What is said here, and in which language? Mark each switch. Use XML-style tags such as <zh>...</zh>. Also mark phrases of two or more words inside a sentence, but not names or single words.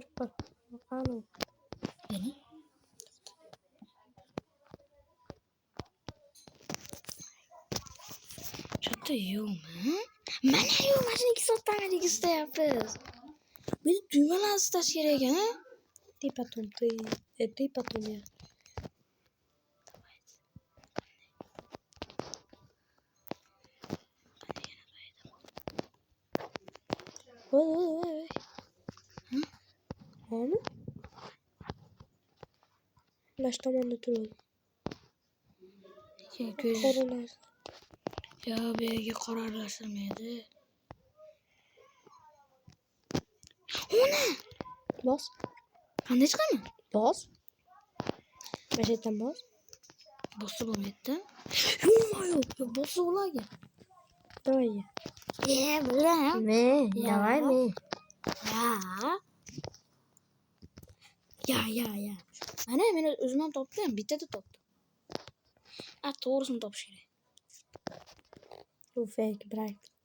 <uz>Qani? Yana? Chatta yo'qmi? Mana yo'q, mana 2 soatdan beri istayapmiz. Biz tugmalarni istash kerak ekan-a?</uz> <ru>Ты потом я. Ой.</ru> <uz>Ana? Baş tomonda turadi. Qoralar. Yo, bu yerga qora aralashtirmaydi. Ona! Bos. Qanday chiqaman? Bos. Mashadan bos. Bossa bo'lmaydi. Yo'q, bossa bo'ladi.</uz> <ru>Давай я.</ru> <uz>Bilaman.</uz> <ru>Давай.</ru> <uz>Ya. Mana men o'zim ham topdim, bittada topdim. To'g'risini topish kerak. Bu fake brak.</uz>